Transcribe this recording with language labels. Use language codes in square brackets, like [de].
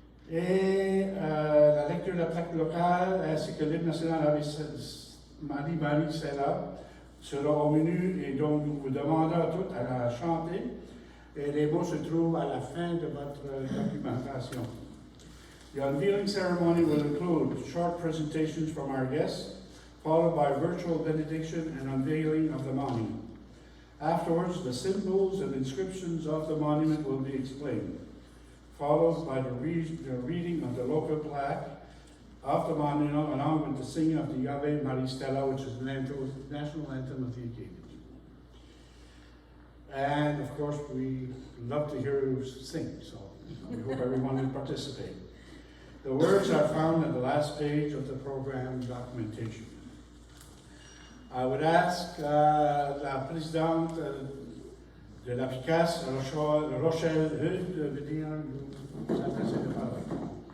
[fr] Et la lecture de la plaque locale ainsi que l'hymne national avec Marie Sella sera au menu et donc nous vous demandons toutes à la chanter. Et les mots se trouvent à la fin de votre documentation. [en] The unveiling ceremony will include short presentations from our guests, followed by virtual benediction and unveiling of the monument. Afterwards, the symbols and inscriptions of the monument will be explained, followed by the reading of the local plaque of the monument, along with the singing of the Ave Maria Stella, which is the national anthem of the Acadians. And of course, we love to hear you sing, so we hope everyone will participate. The words are found at the last page of the program documentation. I would ask [fr] la présidente de l'APICAS, Rochelle Hude, de venir nous adresser la parole.